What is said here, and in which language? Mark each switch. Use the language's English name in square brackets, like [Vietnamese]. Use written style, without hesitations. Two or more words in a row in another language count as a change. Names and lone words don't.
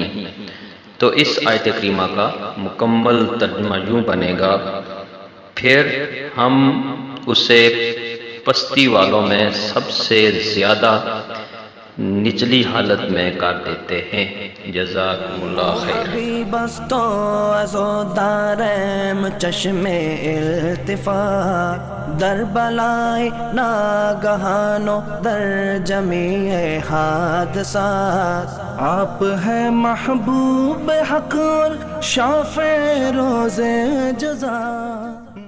[Urdu] تو اس آیت کریمہ کا مکمل ترجمہ یوں بنے گا، پھر ہم اسے پستی والوں میں سب سے زیادہ نچلی حالت میں کر دیتے ہیں۔ [Arabic] جزاکم اللہ خیر۔ [Persian] حبیبستو از و دارم چشم التفات، در بلای ناگہان و در جمیع حادثات، [Urdu] آپ ہے محبوب حق اور شافع روز جزا۔